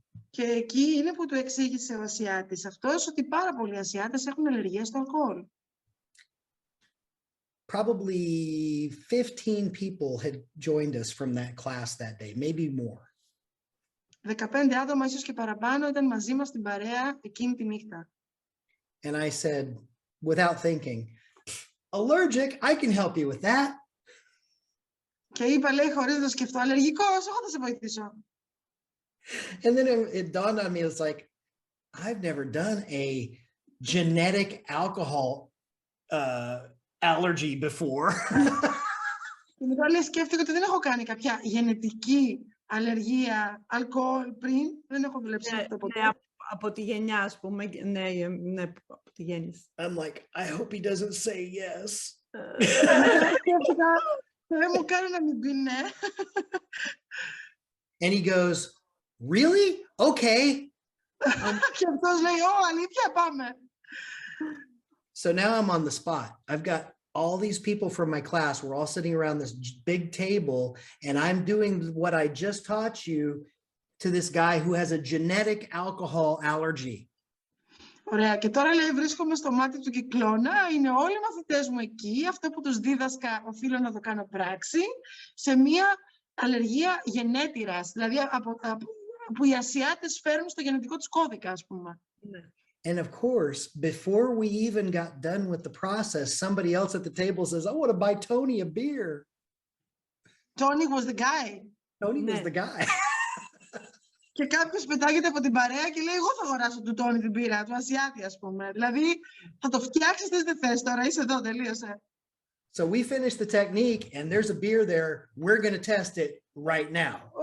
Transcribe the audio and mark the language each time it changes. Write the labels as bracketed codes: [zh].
[el] Και εκεί είναι που του εξήγησε ο Ασιάτης αυτός ότι πάρα πολλοί Ασιάτες έχουν αλλεργία στο αλκοόλ. [en] Probably 15 people had joined us from that class that day, maybe more. [el] 15 άτομα, ίσως και παραπάνω, ήταν μαζί μας στην παρέα εκείνη τη νύχτα. [en] And I said, without thinking, allergic, I can help you with that. [el] Και είπα, λέει, χωρίς να το σκεφτώ, αλλεργικός, εγώ θα σε βοηθήσω. [en] And then it dawned on me, it's like, I've never done a genetic alcohol allergy before. [el] Και μετά λέει, σκέφτηκα ότι δεν έχω κάνει κάποια γενετική αλλεργία αλκοόλ πριν. Δεν έχω δουλέψει αυτό ποτέ. Ναι, από τη γενιά, ας πούμε. Ναι, από τη γέννηση. [en] I'm like, I hope he doesn't say yes. [el] Σκέφτηκα, δεν μου κάνει να μην πει ναι. [en] And he goes, really? Okay. [el] Και αυτός λέει, αλήθεια, πάμε. [en] So now I'm on the spot. I've got all these people from my class. We're all sitting around this big table, and I'm doing what I just taught you to this guy who has a genetic alcohol allergy. [el] Ωραία. Και τώρα λέει, βρίσκομαι στο μάτι του κυκλώνα. Είναι όλοι οι μαθητές μου εκεί. Αυτό που τους δίδασκα, οφείλω να το κάνω πράξη, σε μία αλλεργία γενέτηρας. Δηλαδή, που οι Ασιάτες φέρνουν στο γενετικό τους κώδικα, ας πούμε. Ναι. [en] And of course, before we even got done with the process, somebody else at the table says, I want to buy Tony a beer. Tony was the guy. Tony was the guy. [el] Και κάποιος πετάγεται από την παρέα και λέει, εγώ θα αγοράσω του Τόνι την πύρα, του Ασιάτη, ας πούμε. Δηλαδή, θα το φτιάξεις, δεν θες τώρα, είσαι εδώ, τελείωσε. [en] So we finished the technique, and there's a beer there. We're going to test it right now.